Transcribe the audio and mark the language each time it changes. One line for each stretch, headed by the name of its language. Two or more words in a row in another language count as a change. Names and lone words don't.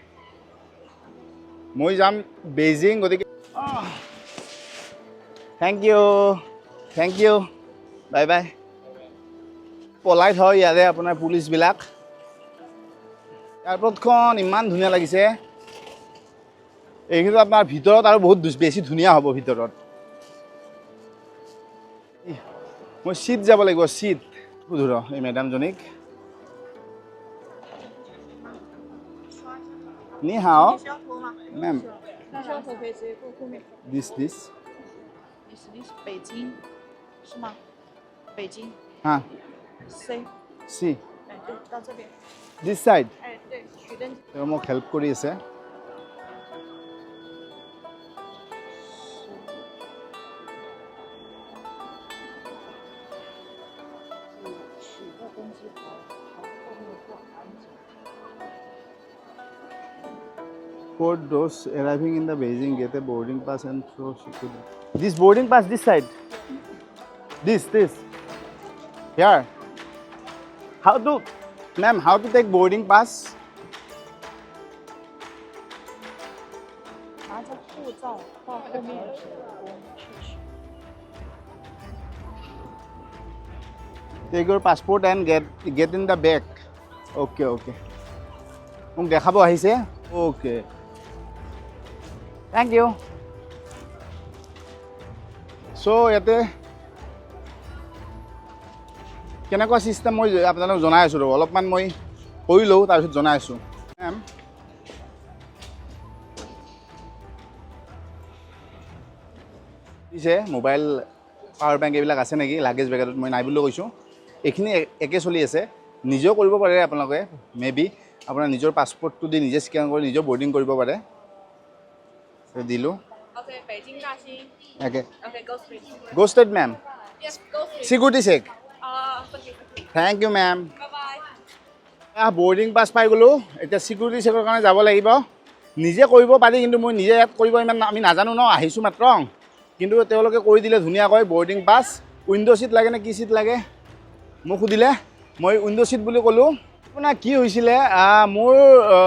Assamese: মই যাম বেইজিং গতিকে
English: thank you bye
Assamese: পলাইট হয় ইয়াতে আপোনাৰ পুলিচবিলাক এয়াৰপৰ্টখন ইমান ধুনীয়া লাগিছে এইখিনি আপোনাৰ ভিতৰত আৰু বহুত বেছি ধুনীয়া হ'ব ভিতৰত মই চিট যাব লাগিব চিট সুধো ৰ এই মেডামজনীক
Chinese: 你好
English: ma'am this
Chinese: Beijing 是吗？北京 হা C， চি 哎，对，到这边，
English: this side
Chinese: 哎，对，取登
Assamese: তেওঁ মোক হেল্প কৰি আছে
Chinese: 取个登机牌，还是后面过安检。
English: For those arriving in the Beijing, get a boarding pass and throw security. This boarding pass, this side. This. Here. How to, ma'am, how to take boarding pass?
Chinese: 拿着护照到后面的铁工去取。
English: Take your passport and get in the back.
Assamese: Okay. মোক দেখাব আহিছে Okay.
English: Thank you.
Assamese: So ইয়াতে কেনেকুৱা চিষ্টেম মই আপোনালোকক জনাই আছোঁ অলপমান মই কৰি লওঁ তাৰপিছত জনাই আছোঁ মেম পিছে
English: mobile power bank
Assamese: এইবিলাক আছে নেকি লাগেজ বেগত মই নাই বুলি কৈছোঁ এইখিনি একে চলি আছে নিজেও কৰিব পাৰে আপোনালোকে মেবি আপোনাৰ নিজৰ পাছপৰ্টটো দি নিজে স্কেন কৰি নিজে বৰ্ডিং কৰিব পাৰে দিলোঁ
English: Okay, Beijing 大兴。 Okay, go straight. go straight ma'am. Yes, go straight. Security check. Okay. Thank you ma'am. Bye-bye. boarding pass
Assamese: পাই গ'লোঁ এতিয়া চিকিউৰিটি চেকৰ কাৰণে যাব লাগিব নিজে কৰিব পাৰি কিন্তু মই নিজে ইয়াত কৰিব ইমান আমি নাজানো ন আহিছোঁ মাত্ৰ কিন্তু তেওঁলোকে কৰি দিলে ধুনীয়াকৈ বৰ্ডিং পাছ
English: window seat
Assamese: লাগে নে কি ছিট লাগে মোক সুধিলে মই
English: window seat
Assamese: বুলি ক'লোঁ আপোনাৰ কি হৈছিলে